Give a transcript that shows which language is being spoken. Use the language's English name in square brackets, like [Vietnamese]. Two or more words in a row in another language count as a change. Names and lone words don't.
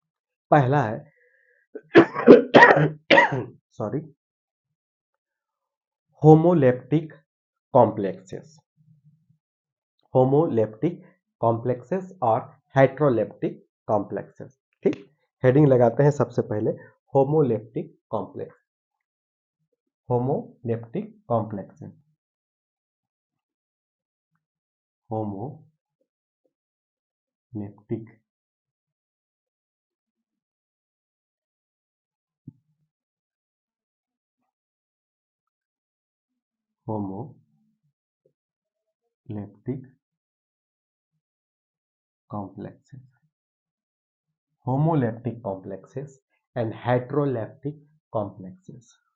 [Hindi] पहला है [English] sorry, homoleptic complexes. homoleptic complexes और heteroleptic complexes. [Hindi] ठीक, हेडिंग लगाते हैं सबसे पहले [English] homoleptic complex. homoleptic complexes, homoleptic homoleptic complexes, homoleptic complexes and heteroleptic complexes.